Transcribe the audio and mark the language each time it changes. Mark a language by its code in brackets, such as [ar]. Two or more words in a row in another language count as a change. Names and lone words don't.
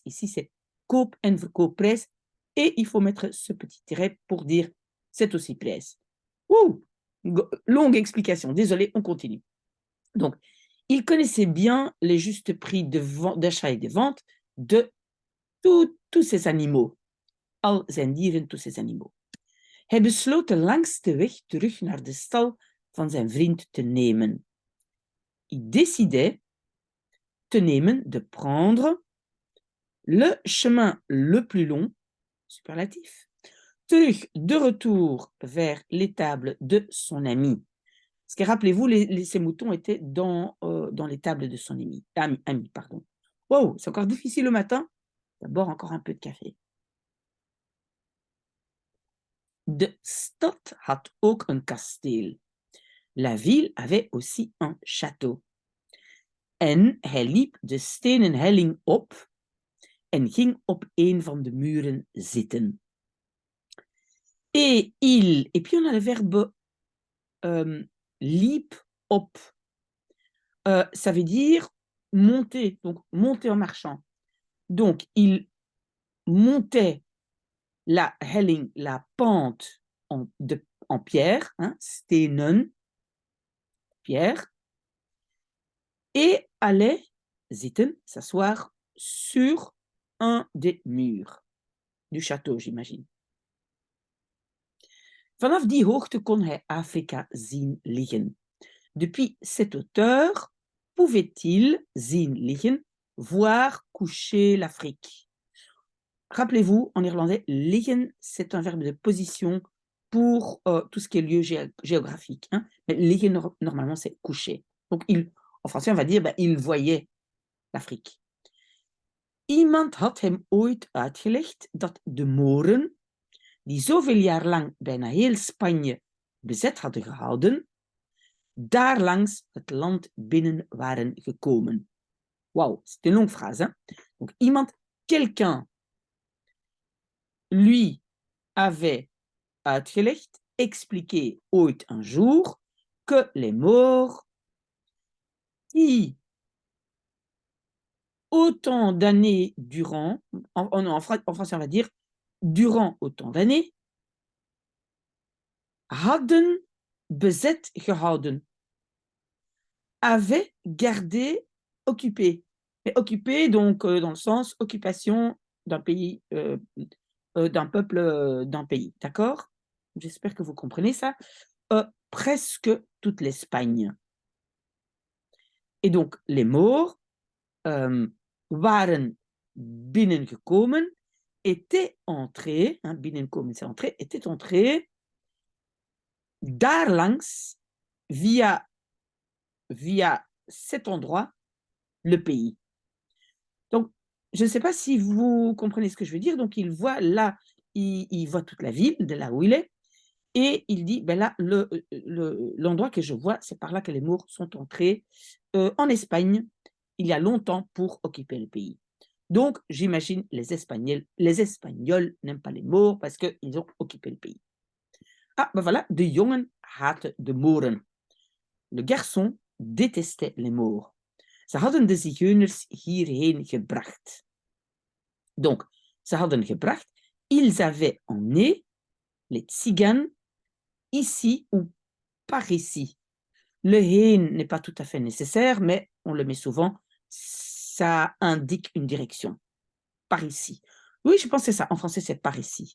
[fr] Ici, c'est [nl] koop en verkoopprijs. [fr] Et il faut mettre ce petit tiret pour dire c'est aussi prijs. Ouh! Longue explication. Désolé, on continue. Donc, il connaissait bien les justes prix d'achat et de vente de tous ces animaux. [nl] Al zijn dieren, [fr] tous ces animaux. [nl] Hij besloot de langste weg terug naar de stal van zijn vriend te nemen. [fr] Il décidait [nl] te nemen, [fr] de prendre le chemin le plus long, superlatif, terug, de retour vers l'étable de son ami. Parce que rappelez-vous, ces moutons étaient dans l'étable de son ami, pardon. Wow, c'est encore difficile le matin. D'abord, encore un peu de café. [nl] De stad had ook een kasteel. [fr] La ville avait aussi un château. [nl] En hij liep de stenen helling op en ging op een van de muren zitten. [fr] Et puis on a le verbe [nl] liep op. [fr] Ça veut dire monter, donc monter en marchant. Donc il montait la helling, la pente en pierre, hein, stenen, pierre, et allait zitten, s'asseoir sur un des murs du château, j'imagine. [nl] Vanaf die hoogte kon hij Afrika zien liggen. [fr] Depuis cette hauteur, pouvait-il [nl] zien liggen, [fr] voir coucher l'Afrique. Rappelez-vous, en néerlandais, liggen, c'est un verbe de position pour tout ce qui est lieu géographique. Hein. Mais liggen, normalement, c'est coucher. Donc, en français, on va dire, il voyait l'Afrique. [nl] Iemand had hem ooit uitgelegd dat de Moren, die zoveel jaar lang bijna heel Spanje bezet hadden gehouden, daar langs het land binnen waren gekomen. [fr] Waouh, c'est une longue phrase. Hein? Donc, quelqu'un, lui avait uitgelegd, expliqué ooit un jour, que les morts qui, autant d'années durant, en français on va dire, durant autant d'années, [nl] hadden bezet gehouden, [fr] avaient gardé occupé. Mais occupé, donc, dans le sens occupation d'un pays, d'un peuple, d'un pays, d'accord? J'espère que vous comprenez ça. Presque toute l'Espagne. Et donc, les Maures waren binnengekomen, étaient entrés, hein, binnenkomen c'est entrer, étaient entrés daarlangs via cet endroit, le pays. Donc, je ne sais pas si vous comprenez ce que je veux dire. Donc, il voit là, il voit toute la ville de là où il est, et il dit, ben là, l'endroit que je vois, c'est par là que les Maures sont entrés en Espagne il y a longtemps pour occuper le pays. Donc, j'imagine les Espagnols n'aiment pas les Maures parce qu'ils ont occupé le pays. Ah, ben voilà, [nl] de jongen haatte de Mooren. [fr] Le garçon détestait les Maures. [nl] Ze hadden de zigeuners hierheen gebracht. Donc, ze hadden gebracht, [fr] ils avaient emmené les tziganes ici ou par ici. Le heen n'est pas tout à fait nécessaire, mais on le met souvent. Ça indique une direction. Par ici. Oui, je pense que c'est ça. En français, c'est par ici.